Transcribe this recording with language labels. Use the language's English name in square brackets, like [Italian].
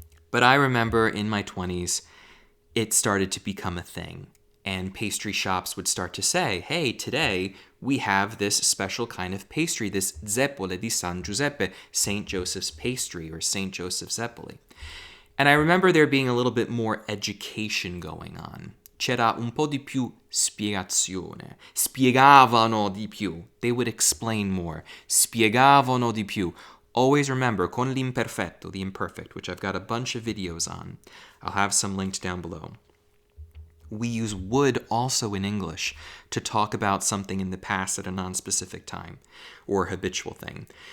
[English] But I remember in my 20s, it started to become a thing. And pastry shops would start to say, hey, today we have this special kind of pastry, this zeppole di San Giuseppe, St. Joseph's pastry or St. Joseph's zeppole. And I remember there being a little bit more education going on. [Italian] C'era un po' di più spiegazione. Spiegavano di più. [English] They would explain more. [Italian] Spiegavano di più. [English] Always remember, [Italian] con l'imperfetto, [English] the imperfect, which I've got a bunch of videos on. I'll have some linked down below. We use would also in English to talk about something in the past at a non-specific time, or a habitual thing.